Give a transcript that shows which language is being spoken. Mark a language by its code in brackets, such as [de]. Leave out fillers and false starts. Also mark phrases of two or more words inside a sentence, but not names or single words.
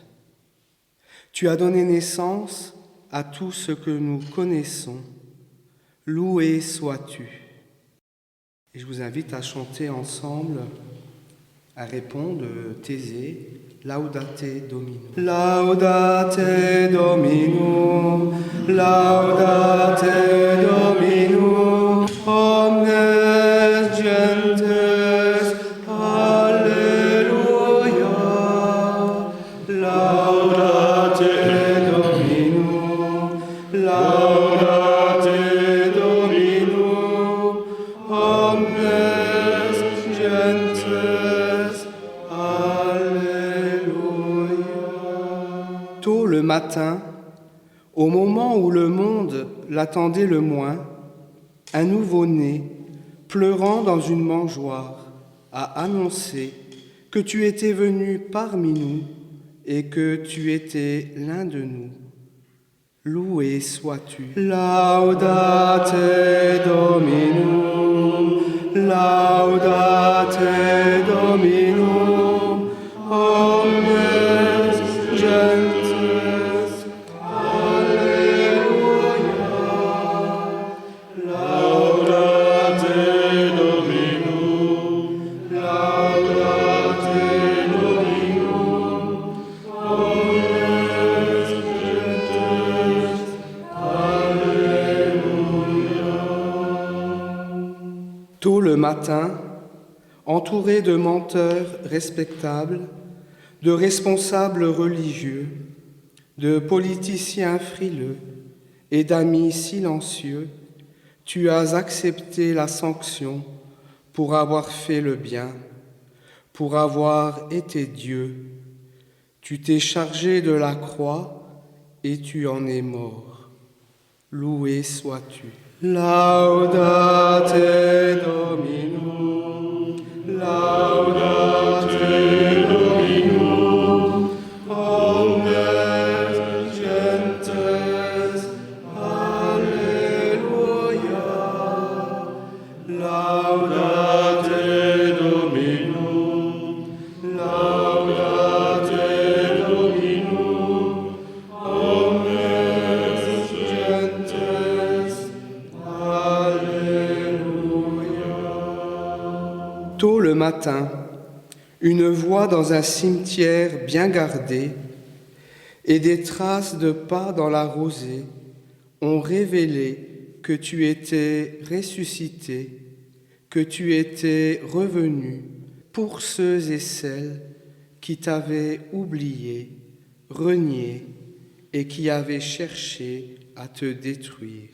[fr] Tu as donné naissance à tout ce que nous connaissons. Loué sois-tu. Et je vous invite à chanter ensemble, à répondre Thésée, [la] Laudate Domino. Laudate Domino, Laudate Domino, omnes gentes, Alleluia. Laudate Domino, Laudate Domino, omnes gentes, [fr] Tôt le matin, au moment où le monde l'attendait le moins, un nouveau-né, pleurant dans une mangeoire, a annoncé que tu étais venu parmi nous et que tu étais l'un de nous. Loué sois-tu. [la] Laudate Dominum, Laudate Dominum, omnes gentes, Alleluia. Laudate Dominum, Laudate Dominum, omnes gentes, Alleluia. [fr] Tôt le matin, entouré de menteurs respectables, de responsables religieux, de politiciens frileux et d'amis silencieux, tu as accepté la sanction pour avoir fait le bien, pour avoir été Dieu. Tu t'es chargé de la croix et tu en es mort. Loué sois-tu. [la] Laudate Dominum, Laudate Dominum, omnes gentes, Alleluia. Laudate Dominum, Laudate Dominum, omnes gentes, Alléluia. [fr] Tôt le matin, une voix dans un cimetière bien gardé et des traces de pas dans la rosée ont révélé que tu étais ressuscité, que tu étais revenu pour ceux et celles qui t'avaient oublié, renié et qui avaient cherché à te détruire.